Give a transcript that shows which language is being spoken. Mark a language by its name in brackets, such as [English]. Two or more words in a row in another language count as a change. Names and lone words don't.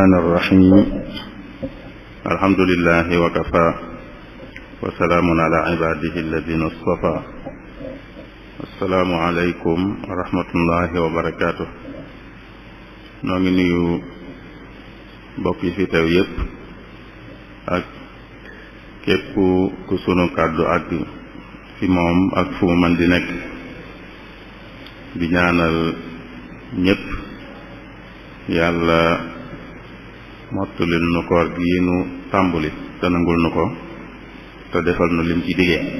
[Arabic] الرحمن الرحيم الحمد لله وكفى وسلام على عباده الذين اصطفى السلام عليكم ورحمة الله وبركاته [Wolof] noo ngi nuyu mbokk yi fi teew yépp ak képp ku sunu kàddu ak fi moom ak fu mu mën di nekk di ñaanal ñépp yàlla mottulil nu koor gi nu tàmbuli te nangul nu ko te defal nu lim ci digee